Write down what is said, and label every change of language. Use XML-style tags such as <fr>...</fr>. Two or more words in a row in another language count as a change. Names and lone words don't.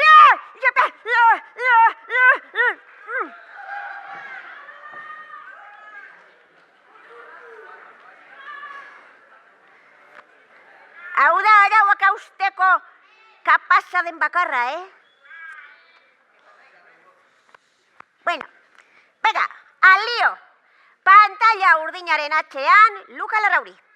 <eu>Hau da arauak hausteko kapasa den bakarra, Bueno,</eu> <es>venga, al lío.</es> <eu>Pantalla urdinaren atzean, Luka Larrauri.</eu>